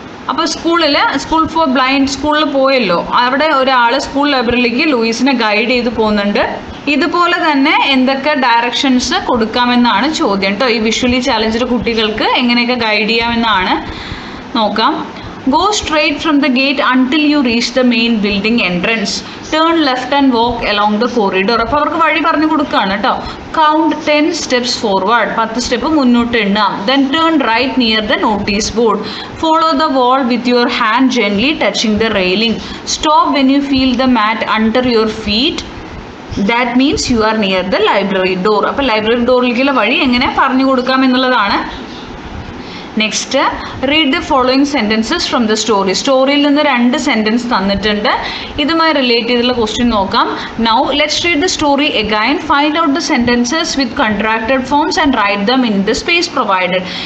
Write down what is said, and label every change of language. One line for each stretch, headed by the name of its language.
Malayalam: അപ്പോൾ school for blind സ്കൂളിൽ പോയല്ലോ, അവിടെ ഒരാൾ സ്കൂൾ ലൈബ്രറിയിലേക്ക് ലൂയിസിനെ ഗൈഡ് ചെയ്ത് പോകുന്നുണ്ട്. ഇതുപോലെ തന്നെ എന്തൊക്കെ ഡയറക്ഷൻസ് കൊടുക്കാമെന്നാണ് ചോദ്യം കേട്ടോ. ഈ വിഷ്വലി ചാലഞ്ച്ഡ് കുട്ടികൾക്ക് എങ്ങനെയൊക്കെ ഗൈഡ് ചെയ്യാമെന്നാണ്. നോക്കാം.
English: Go straight from the gate until you reach the main building entrance. Turn left and walk along the corridor.
Malayalam: അപ്പോൾ അവർക്ക് വഴി പറഞ്ഞു കൊടുക്കുകയാണ് കേട്ടോ.
English: Count 10 steps forward.
Malayalam: 10 സ്റ്റെപ്പ് മുന്നോട്ട് എണ്ണാം.
English: Then turn right near the notice board. Follow the wall with your hand gently touching the railing. Stop when you feel the mat under your feet. That means you are near the library door.
Malayalam: അപ്പോൾ library ഡോറിലേക്കുള്ള വഴി എങ്ങനെ പറഞ്ഞു കൊടുക്കാം എന്നുള്ളതാണ്.
English: Next, read the following sentences from the story.
Malayalam: സ്റ്റോറിയിൽ നിന്ന് 2 sentence തന്നിട്ടുണ്ട്. ഇതുമായി relate ചെയ്തുള്ള ക്വസ്റ്റ്യൻ നോക്കാം.
English: Now let's read the story again. Find out the sentences with contracted forms and write them in the space provided.